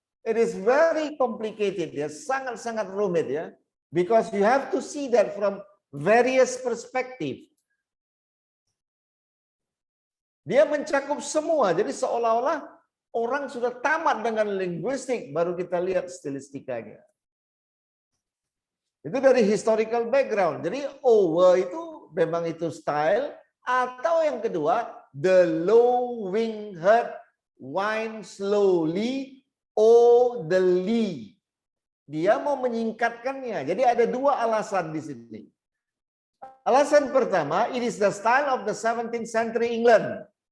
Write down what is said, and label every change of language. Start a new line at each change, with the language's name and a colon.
English: It is very complicated ya,
Indonesian: sangat-sangat rumit ya.
English: Because you have to see that from various perspective.
Indonesian: Dia mencakup semua, jadi seolah-olah orang sudah tamat dengan linguistik, baru kita lihat stilistikanya. Itu dari historical background. Jadi over itu memang itu style, atau yang kedua,
English: the low wing heart wind slowly, o the lee.
Indonesian: Dia mau menyingkatkannya. Jadi ada dua alasan di sini. Alasan pertama,
English: it is the style of the 17th century England.